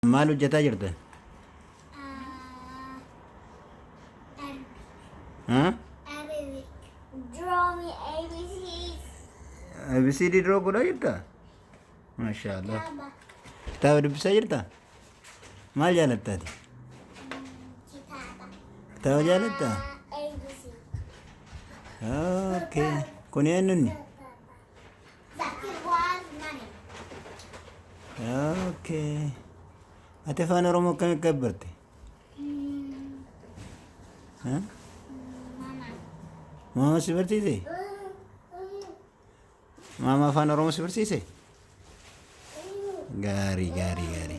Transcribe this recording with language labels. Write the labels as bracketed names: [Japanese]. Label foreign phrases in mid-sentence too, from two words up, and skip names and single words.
[Oromo] Maal hojjetaa jirta? Huh? [English] Arabic. Draw me ABCs. [Oromo] ABCD draw godhaa jirta? Maashaallah. Kaba. Kitaaba dubbisaa jirta? Maal jaalattaati? Kitaba. Kitaaba jaalattaa? [English] ABC. [Oromo] Okay. Kun eenyunni? [English] That was money. Okay. [Oromo] Ati afaan Oromoo akkamitti gabbarte? Huh? Mama. Maama si barsiise? Maama afaan Oromoo si barsiise? Gaarii, gaarii, gaarii.